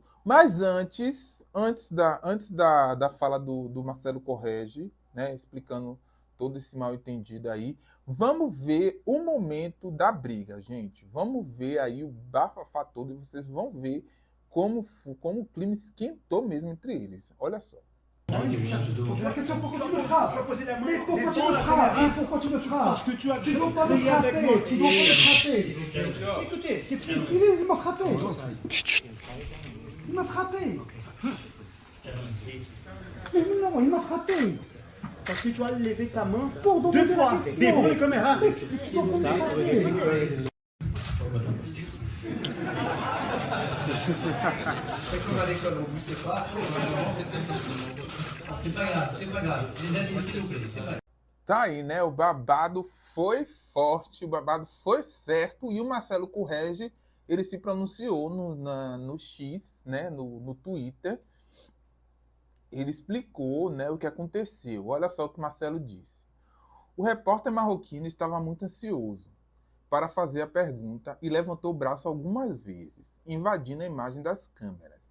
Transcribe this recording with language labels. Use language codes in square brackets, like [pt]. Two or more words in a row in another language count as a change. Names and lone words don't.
[pt] Mas antes da fala do Marcelo Correge, né? Explicando todo esse mal entendido aí, vamos ver o momento da briga, gente. Vamos ver aí o bafafá todo e vocês vão ver como o clima esquentou mesmo entre eles. Olha só. [fr] La question pourquoi tu me frappes? Mais pourquoi tu me frappes? Hein, pourquoi tu me frappes? Parce que tu as tu dois pas me frapper. Tu dois pas me frapper. Écoutez, c'est il m'a frappé. Il m'a frappé. Mais non, il m'a frappé. Parce que tu as levé ta main deux fois devant les caméras. Tu dois pas me frapper. C'est comme à l'école, on vous sépare. C'est pas grave. Les amis, s'il vous plaît, c'est pas grave. [pt] Tá aí, né? O babado foi forte, o babado foi certo e o Marcelo Correge, ele se pronunciou no X, né? No Twitter. Ele explicou, né, o que aconteceu. Olha só o que o Marcelo disse. O repórter marroquino estava muito ansioso para fazer a pergunta e levantou o braço algumas vezes, invadindo a imagem das câmeras.